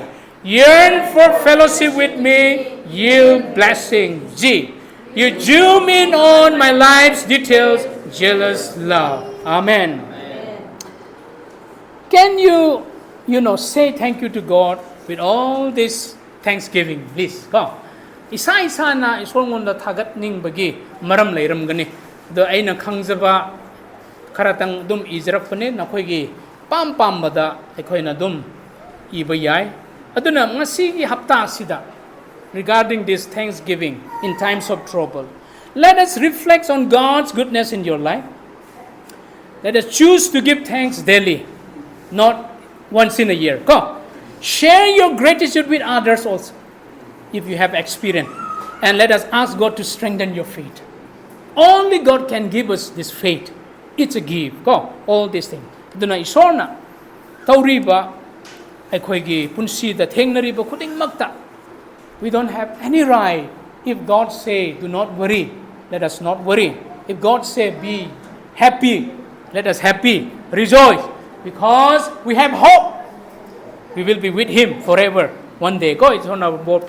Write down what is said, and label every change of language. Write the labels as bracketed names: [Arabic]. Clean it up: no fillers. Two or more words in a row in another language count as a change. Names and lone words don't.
[English] Yearn for fellowship with me, yield blessing. G. You zoom in on my life's details, jealous love. Amen. Can you say thank you to God with all this thanksgiving? Please, go. [Manipuri] Isa-isa na isolngonda thagat ning bagi maram leiram gani. Do aina khangjaba karatang dum izrakpane nakhoigi pam bada aikhoina dum iba yai. Aduna ngasigi hapta sida [English] regarding this thanksgiving in times of trouble. Let us reflect on God's goodness in your life. Let us choose to give thanks daily, not once in a year. Go. Share your gratitude with others also, if you have experience. And let us ask God to strengthen your faith. Only God can give us this faith. It's a gift. Go. All these things. [Manipuri] Duna isorna. Tauriba. Aikhoigi punsida thengnariba khuding magta. [English] We don't have any right. If God say, do not worry, let us not worry. If God say, be happy, let us happy, rejoice, because we have hope. We will be with Him forever. One day, go. It's on our board.